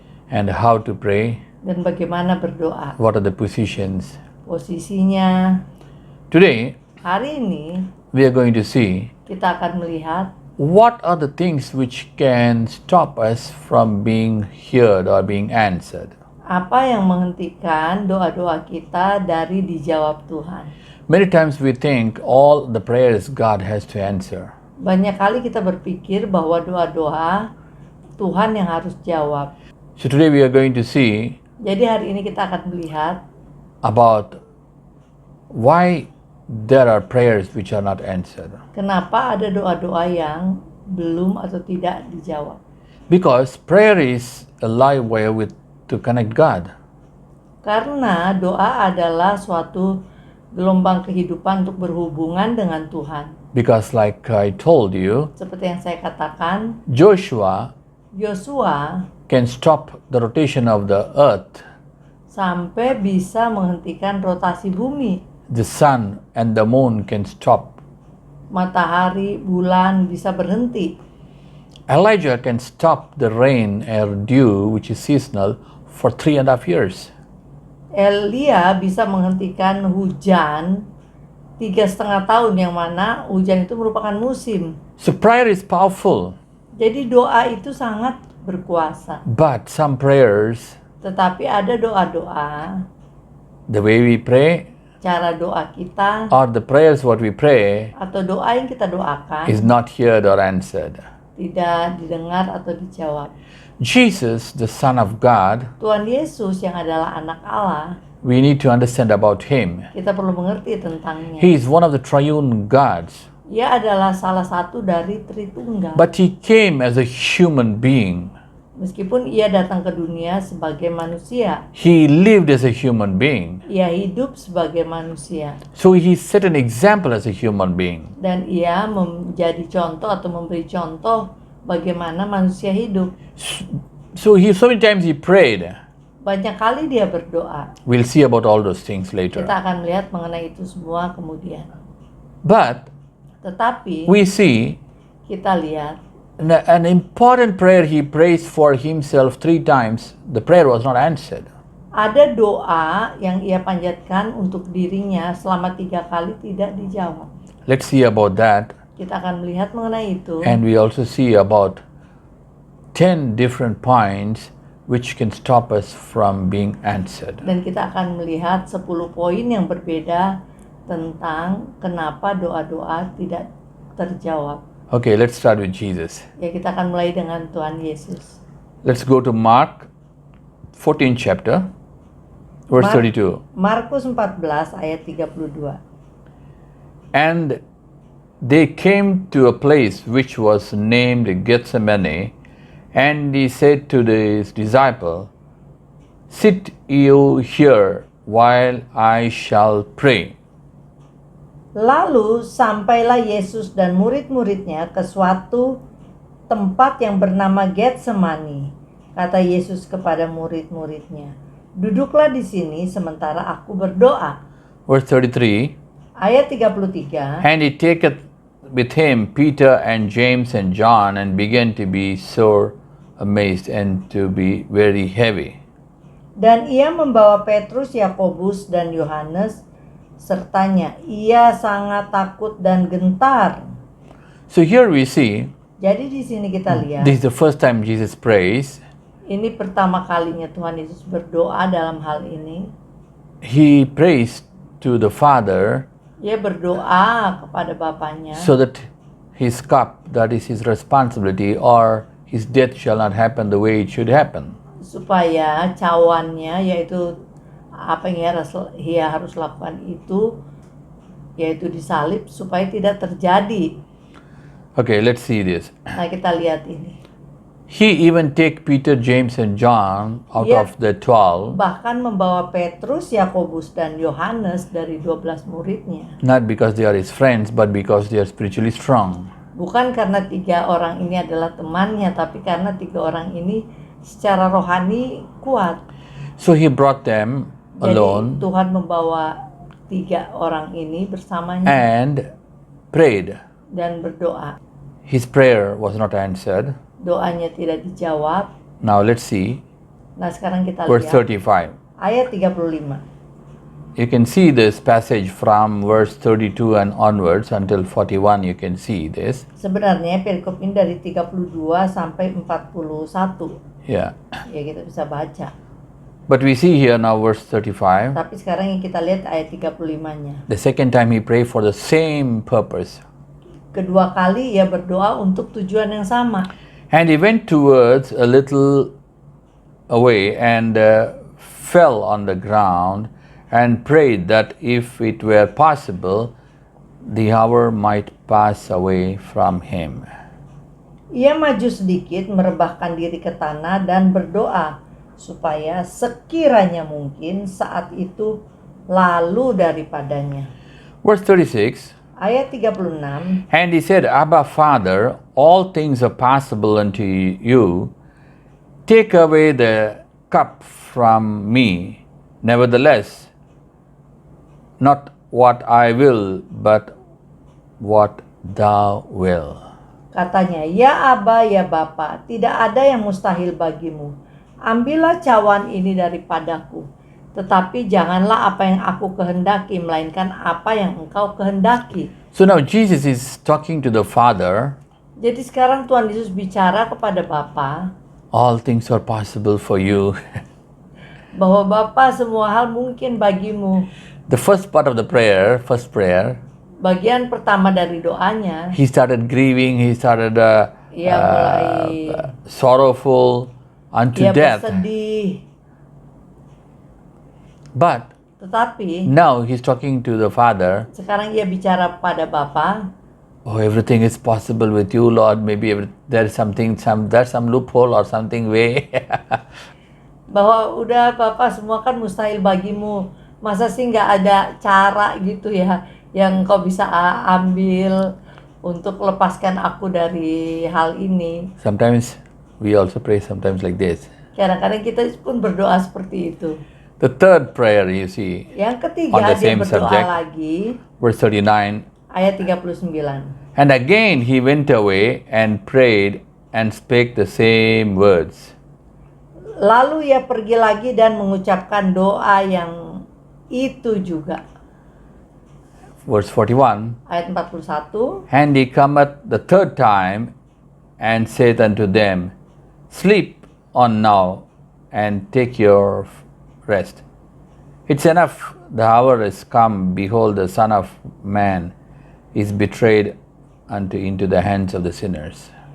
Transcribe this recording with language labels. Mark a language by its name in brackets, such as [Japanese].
[English] and how to pray, [Indonesian] dan bagaimana berdoa. [English] what are the positions. [Indonesian] Posisinya. [English] Today [Indonesian] Hari ini [English] we are going to see [Indonesian] kita akan melihat [English] what are the things which can stop us from being heard or being answered. [Indonesian] apa yang menghentikan doa-doa kita dari dijawab Tuhan. [English] Many times we think all the prayers God has to answer. [Indonesian] Banyak kali kita berpikir bahwa doa-doa Tuhan yang harus jawab. [English] So today we are going to see [Indonesian] Jadi hari ini kita akan melihat [English] about why there are prayers which are not answered. [Indonesian] kenapa ada doa-doa yang belum atau tidak dijawab. [English] Because prayer is a live way to connect God. [Indonesian] Karena doa adalah suatu gelombang kehidupan untuk berhubungan dengan Tuhan. [English] Because like I told you, [Indonesian] Seperti yang saya katakan, [English] Joshua [Indonesian] Yosua [English] can stop the rotation of the earth. [Indonesian] sampai bisa menghentikan rotasi bumi. [English] The sun and the moon can stop. [Indonesian] Matahari, bulan bisa berhenti. [English] Elijah can stop the rain or dew, which is seasonal, for 3.5 years. [Indonesian] Elia bisa menghentikan hujan 3,5 tahun, yang mana hujan itu merupakan musim. [English] So prayer is powerful, [Indonesian] Jadi doa itu sangat berkuasa. [English] but some prayers, [Indonesian] Tetapi ada doa-doa, [English] the way we pray [Indonesian] cara doa kita [English] or the prayers what we pray [Indonesian] atau doa yang kita doakan [English] is not heard or answered. [Indonesian] tidak didengar atau dijawab. [English] Jesus, the Son of God, [Indonesian] Tuhan Yesus yang adalah anak Allah, [English] we need to understand about Him. [Indonesian] kita perlu mengerti tentangnya. [English] He is one of the triune gods, [Indonesian] Ia adalah salah satu dari Tritunggal. [English] but He came as a human being. [Indonesian] Meskipun ia datang ke dunia sebagai manusia, [English] He lived as a human being. [Indonesian] ia hidup sebagai manusia. [English] So he set an example as a human being. [Indonesian] Dan ia menjadi contoh atau memberi contoh bagaimana manusia hidup. [English] So many times he prayed. [Indonesian] Banyak kali dia berdoa. [English] We'll see about all those things later. [Indonesian] Kita akan melihat mengenai itu semua kemudian. [English] But [Indonesian] Tetapi [English] we see [Indonesian] kita lihat [English] an important prayer he prays for himself 3 times. The prayer was not answered. [Indonesian] ada doa yang ia panjatkan untuk dirinya selama 3 kali tidak dijawab. [English] Let's see about that. [Indonesian] Kita akan melihat mengenai itu. [English] And we also see about 10 different points which can stop us from being answered. [Indonesian] Dan kita akan melihat 10 poin yang berbeda tentang kenapa doa-doa tidak terjawab. [English] Okay, let's start with Jesus. [Indonesian] Ya, kita akan mulai dengan Tuhan Yesus. [English] Let's go to Mark 14 chapter, verse 32. [Indonesian] Markus 14 ayat 32. [English] And they came to a place which was named Gethsemane, and he said to his disciple, "Sit you here while I shall pray." [Indonesian] Lalu sampailah Yesus dan murid-muridnya ke suatu tempat yang bernama Getsemani. Kata Yesus kepada murid-muridnya, "Duduklah di sini sementara aku berdoa." [English] Verse 33. [Indonesian] Ayat 33. [English] And he taketh with him Peter and James and John, and began to be sore amazed and to be very heavy. [Indonesian] Dan ia membawa Petrus, Yakobus, dan Yohanes sertanya. Ia sangat takut dan gentar. [English] So here we see, [Indonesian] Jadi di sini kita lihat, [English] this is the first time Jesus prays. [Indonesian] ini pertama kalinya Tuhan Yesus berdoa dalam hal ini. [English] He prays to the Father [Indonesian] Ia berdoa kepada Bapaknya [English] so that his cup, that is his responsibility, or his death shall not happen the way it should happen. [Indonesian] supaya cawannya, yaitu apa yang ia harus lakukan itu, yaitu disalib, supaya tidak terjadi. [English] Okay, let's see this. [Indonesian] Nah, kita lihat ini. [English] He even take Peter, James, and John out Yeah. of the 12, [Indonesian] Bahkan membawa Petrus, Yakobus, dan Yohanes dari 12 muridnya. [English] not because they are his friends, but because they are spiritually strong. [Indonesian] Bukan karena 3 orang ini adalah temannya, tapi karena 3 orang ini secara rohani kuat. [English] So he brought them [Indonesian] Jadi [English] alone [Indonesian] Tuhan membawa 3 orang ini bersamanya [English] and prayed. [Indonesian] dan berdoa. [English] His prayer was not answered. [Indonesian] Doanya tidak dijawab. [English] Now let's see [Indonesian] Nah, sekarang kita [English] verse [Indonesian] lihat [English] 35. [Indonesian] ayat 35. [English] You can see this passage from verse 32 and onwards until 41. You can see this. [Indonesian] Sebenarnya perikop ini dari 32 sampai 41. [English] Yeah. [Indonesian] Ya, kita bisa baca. [English] But we see here now verse 35. [Indonesian] Tapi sekarang yang kita lihat ayat 35-nya. [English] The second time he prayed for the same purpose. [Indonesian] Kedua kali ia berdoa untuk tujuan yang sama. [English] And he went towards a little away and fell on the ground and prayed that if it were possible, the hour might pass away from him. [Indonesian] Ia maju sedikit, merebahkan diri ke tanah dan berdoa supaya sekiranya mungkin saat itu lalu daripadanya. [English] Verse 36. [Indonesian] Ayat 36. [English] And he said, Abba, Father, all things are possible unto you. Take away the cup from me. Nevertheless, not what I will, but what thou will. [Indonesian] Katanya, "Ya Aba, ya Bapa, tidak ada yang mustahil bagimu. Ambillah cawan ini daripadaku. Tetapi janganlah apa yang aku kehendaki, melainkan apa yang engkau kehendaki." [English] So now Jesus is talking to the Father. [Indonesian] Jadi sekarang Tuhan Yesus bicara kepada Bapa, [English] All things are possible for you. [Indonesian] bahwa Bapa semua hal mungkin bagimu. [English] The first part of the prayer, first prayer, [Indonesian] Bagian pertama dari doanya, [English] he started grieving, he started [Indonesian] ia mulai [English] sorrowful unto [Indonesian] ia [English] death. [Indonesian] bersedih. [English] But [Indonesian] Tetapi [English] now he's talking to the Father. [Indonesian] sekarang ia bicara pada Bapa, [English] oh, everything is possible with you, Lord. Maybe there's some loophole or something way. [Indonesian] Bahwa udah Bapak semua kan mustahil bagimu. Masa sih nggak ada cara gitu ya yang kau bisa ambil untuk lepaskan aku dari hal ini. [English] Sometimes we also pray sometimes like this. [Indonesian] Kadang-kadang kita pun berdoa seperti itu. [English] The third prayer you see, [Indonesian] Yang [English] On [Indonesian] ketiga [English] the [Indonesian] dia [English] same [Indonesian] berdoa [English] subject. [Indonesian] lagi, [English] verse 39. [Indonesian] ayat 39. [English] And again he went away and prayed and spake the same words. [Indonesian] Lalu ia pergi lagi dan mengucapkan doa yang itu juga. [English] Verse 41. [Indonesian] Ayat 41. [English] And he cometh the third time and saith unto them, Sleep on now and take your rest. It's enough, the hour is come. Behold, the Son of Man is betrayed into the hands of the sinners.